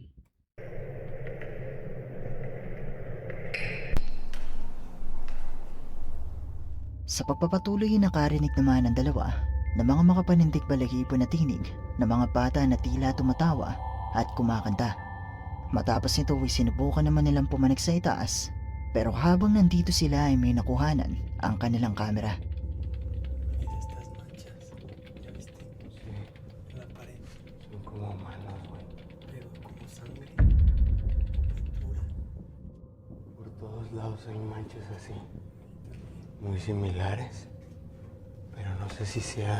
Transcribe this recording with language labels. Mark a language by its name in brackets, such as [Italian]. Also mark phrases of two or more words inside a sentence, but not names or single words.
[Filipino] Sa pagpapatuloy ay nakarinig naman ng dalawa ng mga makapanindig balahibo na tinig ng mga bata na tila tumatawa at kumakanta. Matapos nito ay sinubukan naman nilang pumanik sa itaas, pero habang nandito sila ay may nakuhanan ang kanilang kamera. [Spanish] Estas manchas, ¿ya viste? En la pared, Son como manos, güey. pero como sangre o pintura. Por todos lados hay manchas así. Muy similares. Pero no sé si sea...